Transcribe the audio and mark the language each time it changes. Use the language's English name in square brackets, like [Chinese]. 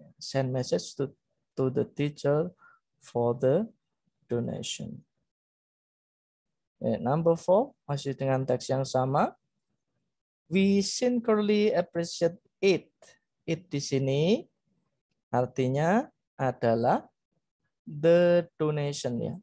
[English] Send message to the teacher for the donation. Number 4, [Indonesian] masih dengan teks yang sama. [English] We sincerely appreciate it. [Indonesian] It di sini artinya adalah [English] the donation [Indonesian] ya.